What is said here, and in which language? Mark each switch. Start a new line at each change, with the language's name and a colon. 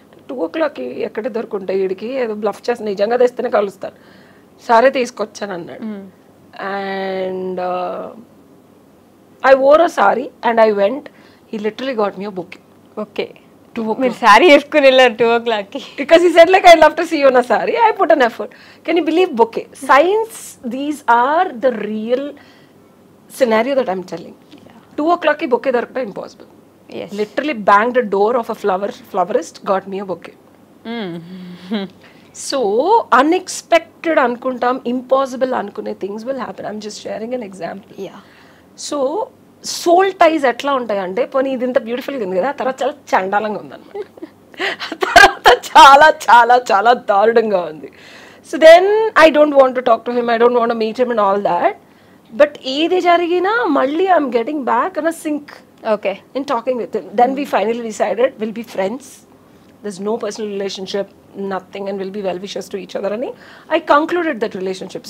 Telugu: 2 o'clockకి ఎక్కడ దొరుకుంటాయి వీడికి, ఏదో బ్లఫ్ చేస్తాను, నిజంగా తెస్తేనే కలుస్తాను. సరే తీసుకొచ్చాను అన్నాడు.
English: And I wore a sari and I went. He literally got me a book.
Telugu: మీరు సారీ వేసుకుని వెళ్ళారు 2 o'clockకి.
English: Because he said like I love to see you in a saree. I put an effort. Can you believe bouquet? Science, these are the real scenario that I'm telling. 2 o'clockకి bouquet
Telugu: దొరకడం
English: impossible. Literally banged the door of a florist, got me a bouquet. So unexpected
Telugu: అనుకుంటాం,
English: impossible
Telugu: అనుకునే
English: things will happen. I'm just sharing an example.
Telugu: So soul టైజ్ ఎట్లా ఉంటాయంటే, పోనీ ఇది ఇంత బ్యూటిఫుల్గా ఉంది కదా, తర్వాత చాలా చండాలంగా ఉందన్నమాట, తర్వాత చాలా చాలా చాలా దారుణంగా ఉంది.
English: So then I don't want to talk to him, I don't want meet him and all that. But ఏది జరిగినా మళ్ళీ I'm getting back on a sync in talking with him. Then we finally decided will be friends, there's no personal relationship, nothing, and we'll be well wishers to each other. And I concluded that relationship.